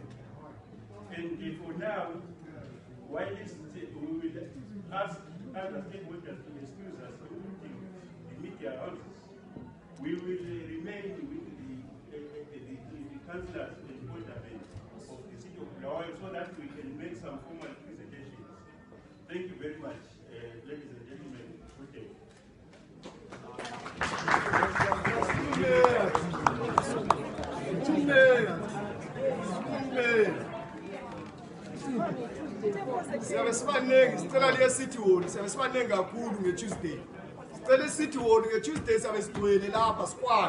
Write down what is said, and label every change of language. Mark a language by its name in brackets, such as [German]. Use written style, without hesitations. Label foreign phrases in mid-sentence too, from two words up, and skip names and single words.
[English] And for now, while we will ask other stakeholders to excuse us, including the media houses, we will remain with the councillors and aldermen of the city of Bulawayo so that we can make some formal presentations. Thank you very much, ladies and gentlemen. Good day. [North Ndebele] Siyabe sibanengi sicela liye City Hall, siyabe sibanengi kakhulu ngeTuesday. Sicela City Hall ngeTuesday siyabe sigcwele lapha sikwande.